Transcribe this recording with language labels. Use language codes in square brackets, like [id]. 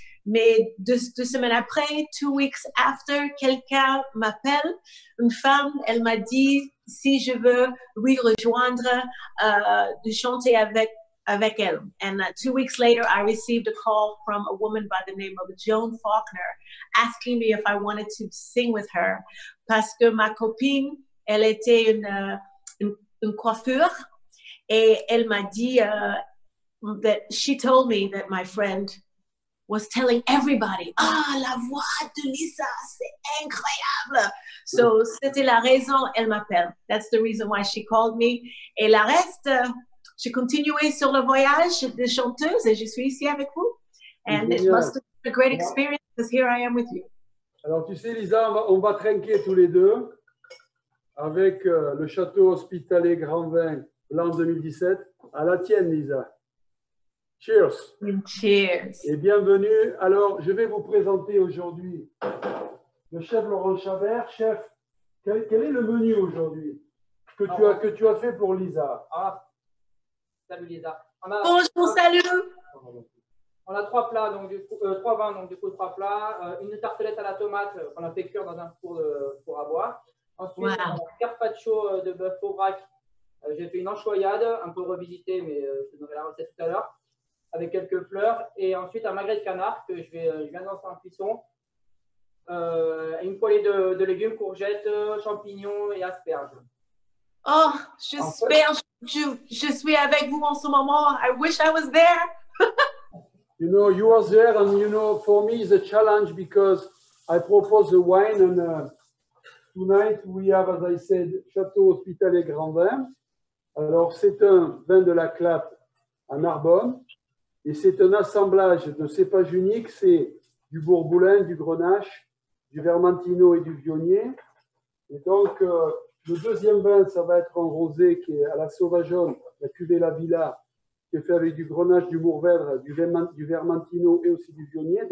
[fr] Mais 2 semaines après, [en] 2 weeks after, [fr] quelqu'un m'appelle, une femme, elle m'a dit si je veux lui rejoindre, de chanter avec elle. [en] And 2 weeks later, I received a call from a woman by the name of Joan Faulkner asking me if I wanted to sing with her. [fr] Parce que ma copine, elle était une coiffure, et elle m'a dit [en] that she told me that my friend was telling everybody, [fr] la voix de Lisa, c'est incroyable. So, c'était la raison, elle m'appelle. [en] That's the reason why she called me. [fr] Et la reste, j'ai continué sur le voyage de chanteuse et je suis ici avec vous. [en] And it must have been a great experience because here I am with you. [fr] Alors, tu sais, Lisa, on va trinquer tous les deux avec le château hospitalier Grand Vin Blanc 2017. À la tienne, Lisa. [en] Cheers. Cheers. [fr] Et bienvenue. Alors, je vais vous présenter aujourd'hui le chef Laurent Chabert. Chef, quel est le menu aujourd'hui que tu as fait pour Lisa? Salut Lisa. Bonjour, salut. On a 3 plats, donc 3 vins, donc du coup 3 plats. Une tartelette à la tomate qu'on a fait cuire dans un four à bois. Ensuite, on a un carpaccio de bœuf au vrac. J'ai fait une enchoyade, un peu revisitée, mais je te donnerai la recette tout à l'heure, avec quelques fleurs. Et ensuite, un magret de canard que je viens de lancer en cuisson. Une poêlée de légumes, courgettes, champignons et asperges. Oh, En fait, je suis avec vous en ce moment. [en] I wish I was there. you know, you are there, and you know, for me, it's a challenge because I propose the wine, and tonight we have, as I said, Château Hospitalet Grand Vin. [fr] Alors, c'est un vin de la Clappe à Narbonne, et c'est un assemblage de cépages uniques. C'est du Bourboulin, du Grenache, du Vermentino et du Viognier. Et donc, le deuxième vin, ça va être un rosé qui est à la sauvageonne, la cuvée La Villa, qui est fait avec du Grenache, du Mourvèdre, du Vermentino et aussi du Viognier.